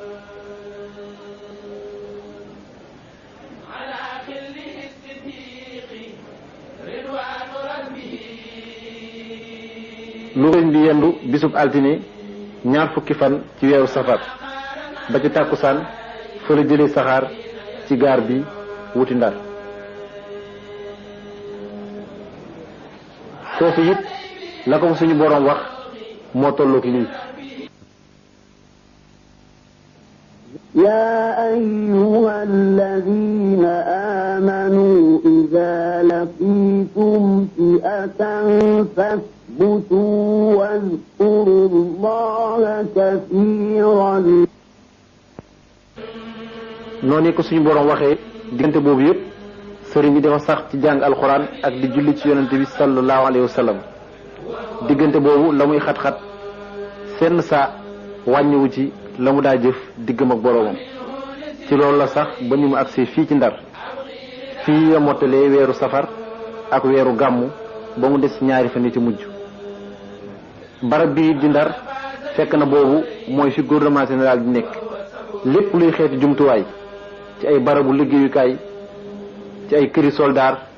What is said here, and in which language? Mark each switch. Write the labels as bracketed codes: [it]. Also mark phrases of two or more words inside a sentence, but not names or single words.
[wo] lu sëriñ bi yendu bisub altine ñaar fukki fan ci weeru safar ba ci tàkkusaan fa la jëlee saxaar ci gaar bi wuti Ndar foofu it la ko suñu boroom wax moo tolloog lii [ar] يا أيها الذين آمنوا إذا لقيتم فئة فاثبتوا واذكروا الله كثيرا [wo] noonu ko suñu boroom waxee diggante boobu yëpp sëriñ bi dafa sax ci jàng alxuraan ak di julli ci yonente bi [ar] صلى الله عليه وسلم [wo] diggante boobu la muy xat-xat senn saa wàññiwu ci la mu daa jëf diggam ak boroomam ci loolu la sax ba ni mu agsee fii ci Ndar fii la mottalee weeru safar ak weeru gàmmu ba mu des ñaari fan yi ci mujj barab bii di Ndar fekk na boobu mooy fi [fr] gouvernement général [wo] bi nekk lépp luy xeeti jumtuwaay ci ay barabu liggéeyukaay ci ay këri soldaar